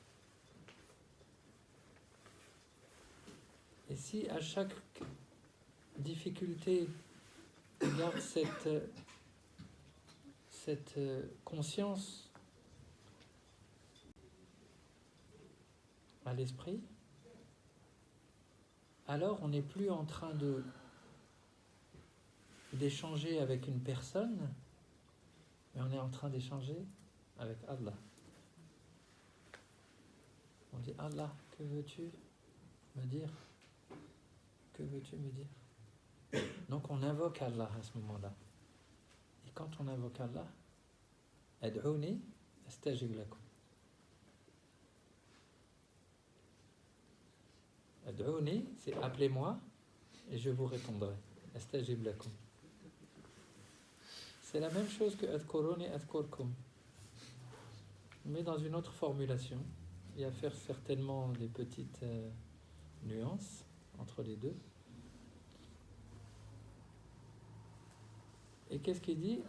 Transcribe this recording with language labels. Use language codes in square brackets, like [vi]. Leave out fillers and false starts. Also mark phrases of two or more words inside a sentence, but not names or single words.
[fr] Et si à chaque difficulté, on garde cette conscience à l'esprit, alors on n'est plus en train d'échanger avec une personne, mais on est en train d'échanger avec Allah. On dit Allah, que veux-tu me dire? Que veux-tu me dire? Donc on invoque Allah à ce moment-là. Et quand on invoque Allah, [ar] ادعوني أستجب لكم. [fr] Ad'ouni, c'est appelez-moi et je vous répondrai. [ar] أستجب لكم. [fr] C'est la même chose que [ar] اذكروني أذكركم, [fr] mais dans une autre formulation. Il y a à faire certainement des petites nuances entre les deux. Et qu'est-ce qu'il dit?